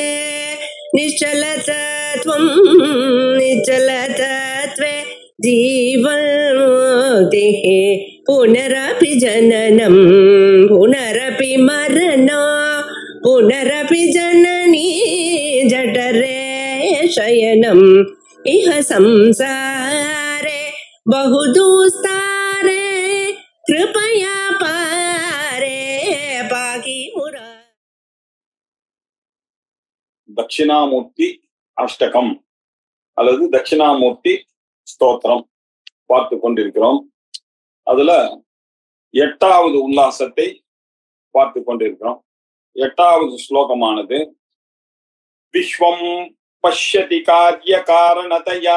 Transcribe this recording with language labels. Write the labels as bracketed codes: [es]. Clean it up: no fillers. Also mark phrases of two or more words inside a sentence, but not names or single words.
[sa] निश्चलतत्वं निश्चलतत्वे जीवन्मुक्तिः पुनरपि जननं पुनरपि मरणं पुनरपि जननी जठरे शयनम् इह संसारे बहुदुस्तारे कृपया पारे पाहि मुरा. [ta] தட்சிணாமூர்த்தி அஷ்டகம் அல்லது தட்சிணாமூர்த்தி ஸ்தோத்திரம் பார்த்து கொண்டிருக்கிறோம். அதுல 8வது உல்லாசத்தை பார்த்து கொண்டிருக்கிறோம். 8வது ஸ்லோகமானது [sa] विश्वं पश्यति कार्य कारणतया